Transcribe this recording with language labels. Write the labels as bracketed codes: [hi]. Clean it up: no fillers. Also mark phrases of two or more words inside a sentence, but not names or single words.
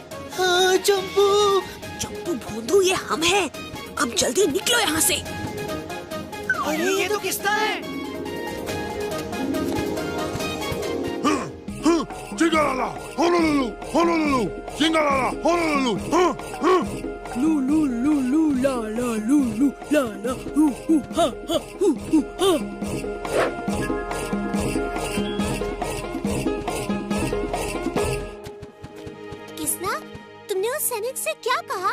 [hi] हाँ, चंपू। चंपू भोंदू, ये हम हैं। अब जल्दी निकलो यहाँ से। अरे ये तो किसका है? चिंगालाला, होनोलुलु, होनोलुलु, चिंगालाला, होनोलुलु, लू लू लू लू ला ला लू लू ला ला हू हू हा हा हू हू हा। किसना, तुमने उस सैनिक से क्या कहा?